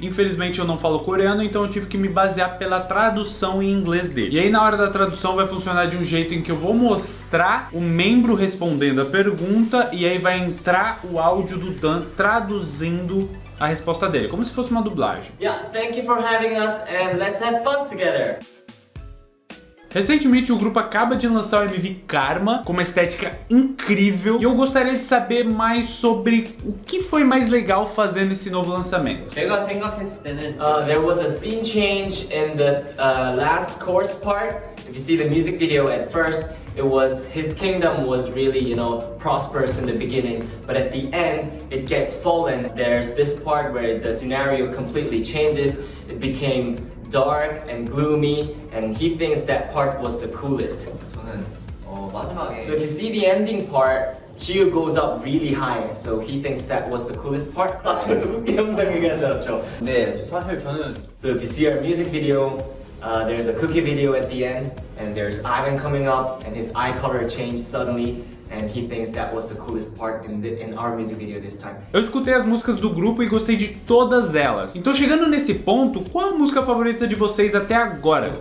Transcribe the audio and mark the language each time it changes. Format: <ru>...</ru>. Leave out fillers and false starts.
<pt>Infelizmente eu não falo coreano, então eu tive que me basear pela tradução em inglês dele. E aí na hora da tradução vai funcionar de um jeito em que eu vou mostrar o membro respondendo a pergunta e aí vai entrar o áudio do Dan traduzindo a resposta dele, como se fosse uma dublagem.</pt> <en>Yeah, thank you for having us and let's have fun together.</en> <pt>Recentemente o grupo acaba de lançar o MV Karma com uma estética incrível e eu gostaria de saber mais sobre o que foi mais legal fazendo esse novo lançamento.</pt> <ko>제가 생각했을 때는</ko> <en>There was a scene change in the last chorus part. If you see the music video at first, it was his kingdom was really, prosperous in the beginning, but at the end it gets fallen. There's this part where the scenario completely changes. It became dark and gloomy, and he thinks that part was the coolest.</en> <ko>저는 마지막에</ko> <en>So if you see the ending part, Chiu goes up really high, so he thinks that was the coolest part.</en> <ko>저 누구게 영상 얘기하셨죠? 네, 사실 저는</ko> <en>So if you see our music video, there's a cookie video at the end, and there's Ivan coming up, and his eye color changed suddenly, and he thinks that was the coolest part in our music video this time.</en> <pt>Eu escutei as músicas do grupo e gostei de todas elas. Então chegando nesse ponto, qual a música favorita de vocês até agora?</pt>